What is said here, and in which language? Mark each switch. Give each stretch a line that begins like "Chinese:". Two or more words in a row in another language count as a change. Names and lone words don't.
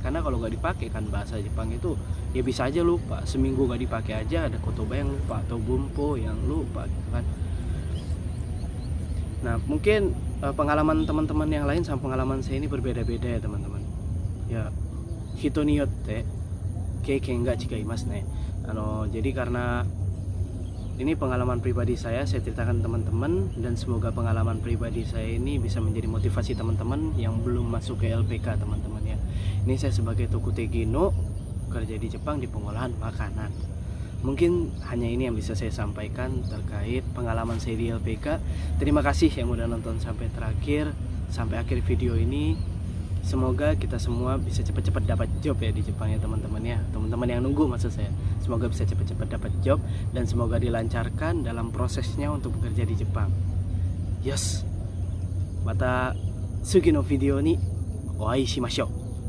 Indonesian: Karena kalau nggak dipakai kan bahasa Jepang itu ya bisa aja lupa, seminggu nggak dipakai aja ada kotoba yang lupa atau bumpo yang lupa gitu kan. Nah mungkin pengalaman teman-teman yang lain sama pengalaman saya ini berbeda-beda ya teman-teman.
Japanese: Ya hito ni yotte keiken ga chigaimasu ne.
Indonesian: Jadi karena ini pengalaman pribadi saya ceritakan teman-teman, dan semoga pengalaman pribadi saya ini bisa menjadi motivasi teman-teman yang belum masuk ke LPK teman-teman ya. Ini saya sebagai
Japanese: Tokutegi no
Indonesian: kerja di Jepang di pengolahan makanan. Mungkin hanya ini yang bisa saya sampaikan terkait pengalaman saya di LPK. Terima kasih yang udah nonton sampai terakhir, sampai akhir video ini. Semoga kita semua bisa cepat-cepat dapat job ya di Jepang ya teman-teman ya. Teman-teman yang nunggu maksud saya, semoga bisa cepat-cepat dapat job, dan semoga dilancarkan dalam prosesnya untuk bekerja di Jepang. Yes.
Japanese: Mata sugi no video ni oai shimashou.